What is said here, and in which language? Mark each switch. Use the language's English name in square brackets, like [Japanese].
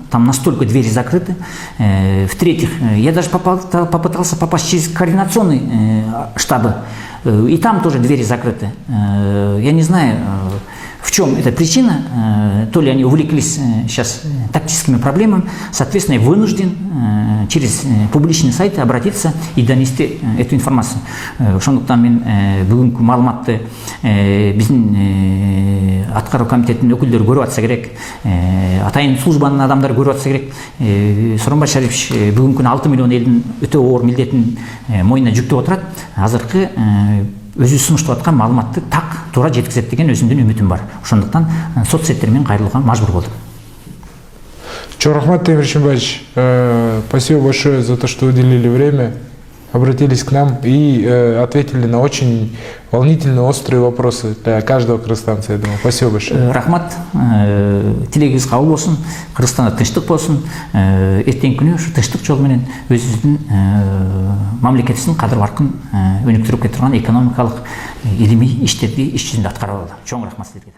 [Russian] Там настолько двери закрыты. В-третьих, я даже попытался попасть через координационные штабы, и там тоже двери закрыты. Я не знаю, в чем эта причина, то ли они увлеклись сейчас тактическими проблемами, соответственно, я вынужден через публичные сайты обратиться и донести эту информацию. [Kyrgyz] Ошондуктан мен бүгүнкү маалыматты биздин аткаруу комитетинин өкүлдөрү көрүп атса керек, атайын службанын адамдары көрүп атса керек. Сооронбай Шарипович бүгүнкү 6 миллион элдин өтө оор милдетин мойнуна жүктөп отурат. Азыркы өзү сунуштап аткан маалыматты так туура жеткизет деген өзүмдүн үмүтүм бар. Ошондуктан соцсеттер менен кайрылууга мажбур болдум. [Russian] Рахмат, Темир Шимбаевич, спасибо большое за то, что уделили время, обратились к нам и ответили на очень волнительные, острые вопросы для каждого кыргызстанца, я думаю. Спасибо большое. [Kyrgyz] Рахмат, тилегибиз кабыл болсун, Кыргызстанда тынчтык болсун, эртеңки күнү ушу тынчтык жол менен өзүбүздүн мамлекетибиздин кадыр баркын өнүктүрүп кете турган экономикалык илимий иштерди иш жүзүндө аткара алалы. Чоң рахмат силерге.